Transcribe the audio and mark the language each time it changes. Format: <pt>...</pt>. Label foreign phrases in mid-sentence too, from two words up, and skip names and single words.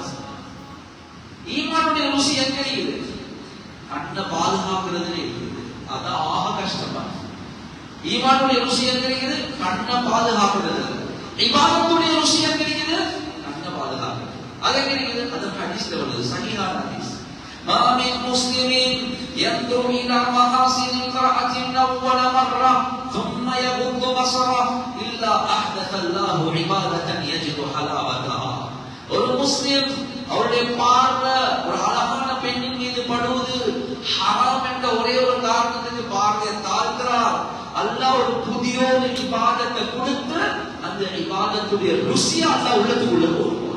<ta>ஈமானுடைய ருசி எங்க இருக்குது? கண்ணை பாதுகாக்கிறதுல இருக்குது. அதான் ஆக கஷ்டமா. ஈமானுடைய ருசி எங்க இருக்குது? கண்ணை பாதுகாக்கிறது. இபாதத்துடைய ருசி எங்க இருக்குது? கண்ணை பாதுகாக்கிறது. அது எங்க இருக்குது? அது ஹதீஸ்ல வருது, சஹீஹான ஹதீஸ்.</ta> <ar>ما من مسلم ينظر إلى محاسن امرأة أول مرة ثم يغض بصره إلا أحدث الله عبادة يجد حلاوتها.</ar> <ta>ஒரு முஸ்லிம் அவருடைய பார்வை ஒரு அழகான பெண்ணின் மீது படுவது ஹராம் என்ற ஒரே ஒரு காரணத்துக்கு பார்வையை தாழ்கிறார். அல்லாஹ் ஒரு புதிய இபாதத்தை கொடுத்து அந்த இபாதத்துடைய ருசி அல்லாஹ் உள்ளத்துக்குள்ள போடுவார்.</ta>